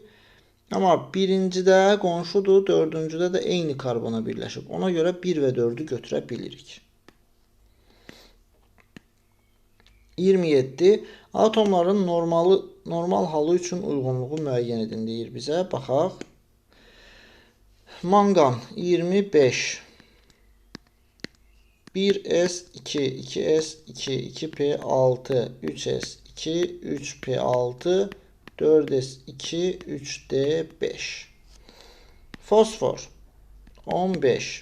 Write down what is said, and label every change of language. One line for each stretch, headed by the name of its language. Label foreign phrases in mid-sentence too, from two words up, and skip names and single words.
Azerbaijani: Amma birincidə qonşudur, dördüncüdə də eyni karbona birləşib. Ona görə 1 və 4'ü götürə bilirik. 27. Atomların normal halı üçün uyğunluğu müəyyən edin deyir bizə. Baxaq. Manqan 25. 1s2, 2s2, 2p6, 3s2, 3p6, 4s2, 3d5. Fosfor 15.